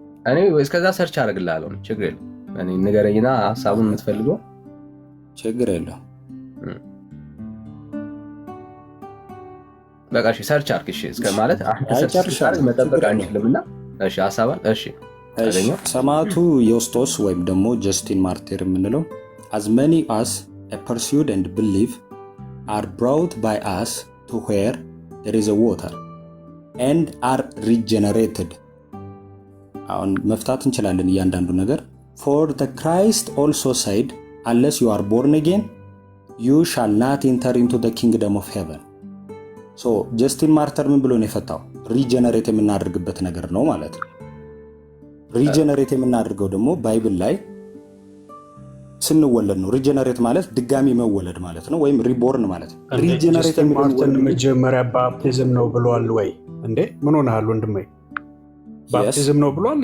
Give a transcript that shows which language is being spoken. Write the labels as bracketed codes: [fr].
[am] እኔ እስከዛ ሰርች አደርግልሃለሁ። ችግር የለም። እኔ ንገረኝና ሀሳቡን የምትፈልገው ችግር የለው። በቃ እሺ ሰርች አድርግ። እሺ እስከ ማለት ሰርች መጠበቅ አንችልምና እሺ ሀሳባን እሺ ሰማዕቱ ዮስጦስ ወይም ደግሞ ጀስቲን ማርቲር የምንለው [en] as many as are pursued and believe are brought by us to where there is a water and are regenerated። [am] አሁን መፍታት እንችላለን እያንዳንዱ ነገር። [en] for the Christ also said unless you are born again you shall not enter into the kingdom of heaven። so [am] ጀስቲን ማርተር ምን ብሎ ነው የፈታው? ሪጀነሬት የምናደርግበት ነገር ነው ማለት ነው። ሪጀነሬት የምናደርገው ደግሞ ባይብል ላይ ስንወለድ ነው። ሪጀነሬት ማለት ድጋሚ መወለድ ማለት ነው፣ ወይም ሪቦርን ማለት ነው። ሪጀነሬት ማርተን መጀመሪያ ባፕቲዝም ነው ብሏል ወይ? እንዴ ምን ሆነሃል ወንድሜ? ባፕቲዝም ነው ብሏል?